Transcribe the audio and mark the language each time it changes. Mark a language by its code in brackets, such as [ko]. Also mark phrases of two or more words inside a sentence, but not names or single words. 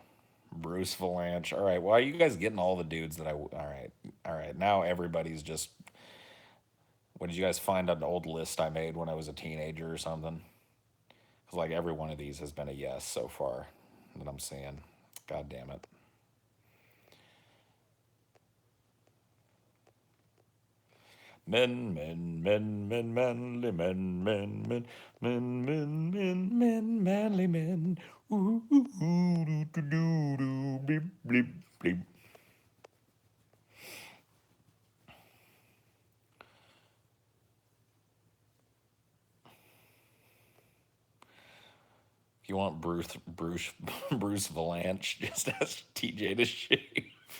[en] Bruce Valanche. All right, why are you guys getting all the dudes that I. All right, all right. Now everybody's just. What did you guys find an old list I made when I was a teenager or something? Because like every one of these has been a yes so far that I'm seeing. God damn it. Men, men, men, men, manly men, men, men, men, men, men, men, manly men. Ooh, ooh, ooh, doo, doo, doo, doo, bleep, bleep, bleep. If you want Bruce Valanche, just ask TJ to shave.